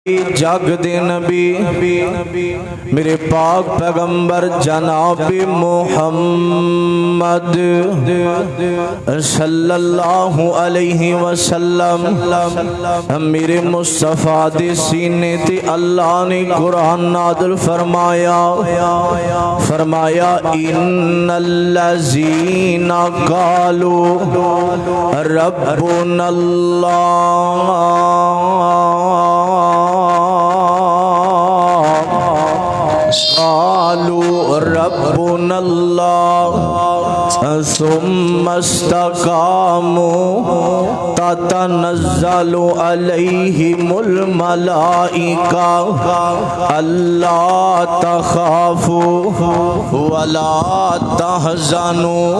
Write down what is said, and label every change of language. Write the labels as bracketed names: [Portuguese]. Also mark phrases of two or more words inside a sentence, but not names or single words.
[Punjabi] जग दे नबी मेरे पाक पैगंबर जनाब मुहम्मद [Arabic] صلى الله عليه وسلم [Punjabi] मेरे मुस्तफ़ा दे सीने ते अल्लाह ने कुरान नाज़िल फरमाया [Arabic] إن الذين قالوا ربنا الله ثم استقاموا تتنزل عليهم الملائكة ألا تخافوا ولا تحزنوا